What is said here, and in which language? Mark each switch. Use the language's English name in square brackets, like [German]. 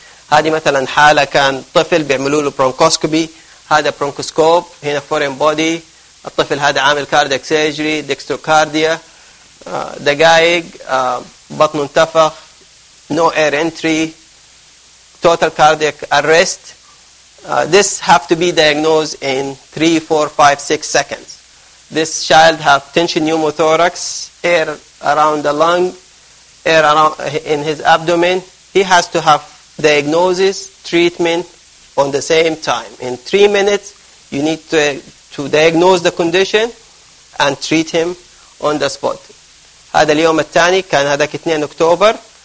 [Arabic] هذه مثلا حالة كان طفل بيعملوا له برونكوسكوبي، هذا برونكوسكوب، هنا فورين بودي، الطفل هذا عامل كاردياك سيرجري، ديكستروكارديا، دقائق، بطنه انتفخ، نو اير انتري، توتال كاردياك اريست، [English] this have to be diagnosed in 3 4 5 6 seconds. This child have tension pneumothorax, air around the lung, air around in his abdomen. He has to have diagnosis, treatment on the same time. In 3 minutes, you need to diagnose the condition and treat him on the spot. [Arabic] هذا اليوم الثاني كان هذاك 2 أكتوبر.